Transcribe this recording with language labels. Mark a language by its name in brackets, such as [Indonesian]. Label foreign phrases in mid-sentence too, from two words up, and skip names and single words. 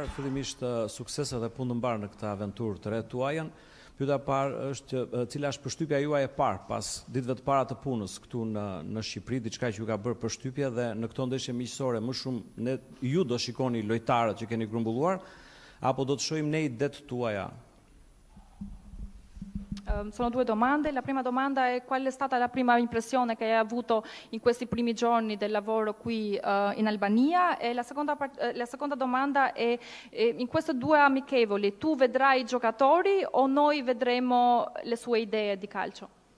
[Albanian] Fillimisht suksese dhe punë të mbarë në këtë aventurë të re tuajën. Pyetja parë është cila është përshtypja juaj e parë pas ditëve të para të punës këtu në Shqipëri, diçka që ju ka bërë përshtypje dhe në këto ndeshje miqësore më shumë ju do shikoni lojtarët që keni grumbulluar apo do të shohim ne idet tuaja? [Italian] Sono due domande. La prima domanda è qual è stata la prima impressione che hai avuto in questi primi giorni del lavoro qui in Albania e la seconda domanda è in queste due amichevoli tu vedrai i giocatori o noi vedremo le sue idee di calcio?